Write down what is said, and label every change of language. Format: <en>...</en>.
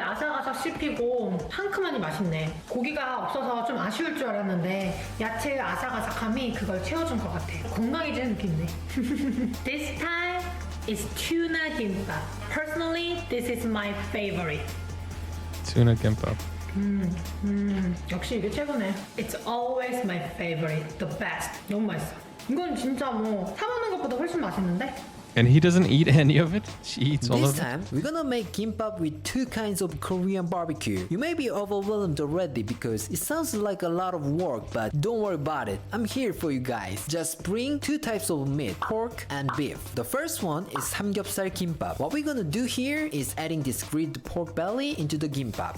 <ko>아삭아삭 씹히고 상큼하니 맛있네. 고기가 없어서 좀 아쉬울 줄 알았는데 야채의 아삭아삭함이 그걸 채워준 것 같아. 건강해지는 느낌이네.</ko> <en>This time is tuna gimbap. Personally, this is my favorite. Tuna gimbap.</en> <ko>역시 이게 최고네.</ko> <en>It's always my favorite. The best.</en> <ko>너무 맛있어. 이건 진짜 뭐 사 먹는 것보다 훨씬 맛있는데?</ko> <en>And he doesn't eat any of it? She eats all This of it? time, we're gonna make kimbap with two kinds of Korean barbecue. You may be overwhelmed already because it sounds like a lot of work, but don't worry about it. I'm here for you guys. Just bring two types of meat, pork and beef. The first one is samgyeopsal kimbap. What we're gonna do here is adding this grilled pork belly into the kimbap.</en>